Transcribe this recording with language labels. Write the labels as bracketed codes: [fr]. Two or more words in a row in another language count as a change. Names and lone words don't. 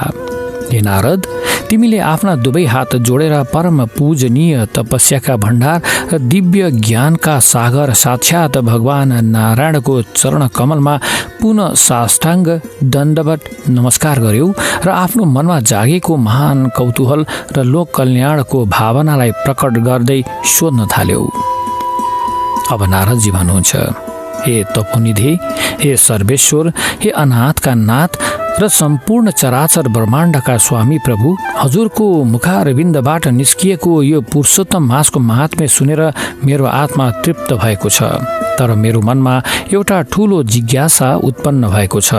[ne] हे नारद, तिमीले आफ्ना दुवै हात जोडेर परम पूजनीय तपस्याका भण्डार र दिव्य ज्ञानका सागर साक्षात् भगवान नारायणको चरण कमलमा पुनः साष्टाङ्ग दण्डवत नमस्कार गर्यौ र आफ्नो मनमा जागेको महान कौतूहल र लोक कल्याणको भावनालाई प्रकट गर्दै सोध्न थाल्यौ। अब नारदजी भन्नुहुन्छ, हे तपोनिधि, हे सर्वेश्वर, हे अनाथका नाथ र सम्पूर्ण चराचर ब्रह्माण्डका स्वामी प्रभु, हजुरको मुखारविन्दबाट निस्किएको यो पुरुषोत्तम मासको महात्म्य सुनेर मेरो आत्मा तृप्त भएको छ, तर मेरो मनमा एउटा ठूलो जिज्ञासा उत्पन्न भएको छ।